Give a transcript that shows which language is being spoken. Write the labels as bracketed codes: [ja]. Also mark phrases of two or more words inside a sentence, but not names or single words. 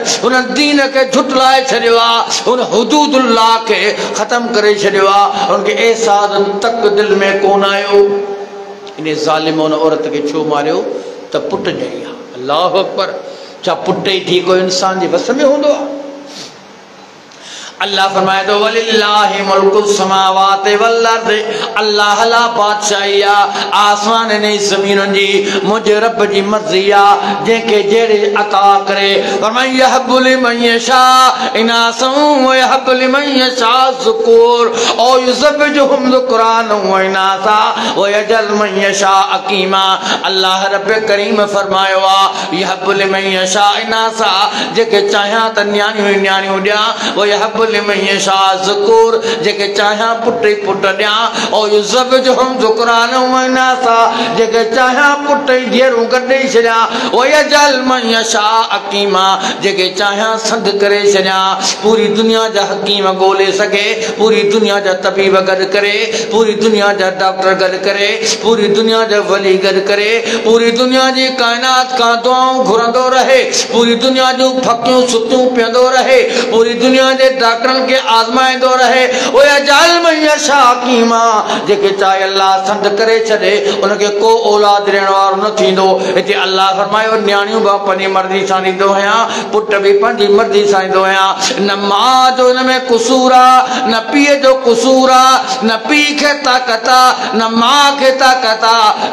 [sd] हुन दीन खे झुटलाए छॾियो आहे, हुन हुदूदुल्लाह खे ख़तमु करे छॾियो आहे। हुनखे एहसास तक दिल में कोन आयो। इन ज़ालिम उन औरत खे छो मारियो त पुटु ॼणी आहे। [ar] الله أكبر. [sd] छा पुटु ई थी कोई इंसान जे वस में हूंदो आहे? अल्लाह फरमाए थो [ar] ولله ملك السماوات والأرض, [sd] अल्लाह ला बादशाही आहे आसमान ने ज़मीनुनि जी, मुंहिंजे रब जी मर्ज़ी आहे जंहिंखे जहिड़े अता करे। [ar] फरमाए يهب لمن يشاء إناثا ويهب لمن يشاء ذكور أو يزوجهم ذكرانا وإناثا ويجعل من يشاء عقيما. [sd] अल्लाह रब करीम फरमायो आहे [ar] يهب لمن يشاء إناثا, [sd] जेके चाहियां त न्याणियूं न्याणियूं ॾियां, [ar] ويهب لمن يشاء ذكور, [sd] जेके चाहियां पुट ई पुट ॾियां, [ar] أو يزوجهم ذكرانا وإناثا, [sd] जेके चाहियां पुट ई धीअरूं गॾे छॾियां, [ar] ويجعل من يشاء عقيما, [sd] जेके चाहियां संध करे छॾियां। पूरी दुनिया जा हकीम ॻोल्हे सघे, पूरी दुनिया जा तबीब गॾु करे, पूरी दुनिया जा डॉक्टर गॾु करे, पूरी दुनिया जा वली गॾु करे, पूरी दुनिया जी काइनात खां दुआऊं घुरंदो रहे, पूरी दुनिया जूं फकियूं सुतियूं पीअंदो रहे, पूरी दुनिया जे तकड़न के आज़माइंदो रहे ओ अजाल मैया शाकीमा जेके चाहे अल्लाह संद करे छॾे उनके को औलाद ॾियण वारो न थींदो। हिते अल्लाह फरमायो न्याणियूं बि पंहिंजी मर्ज़ी सां ॾींदो आहियां, पुट बि पंहिंजी मर्ज़ी सां ॾींदो आहियां। न मां जो हिन में कुसूर आहे, न पीउ जो कुसूर आहे, न पीउ खे ताक़त आहे, न माउ खे ताक़त आहे।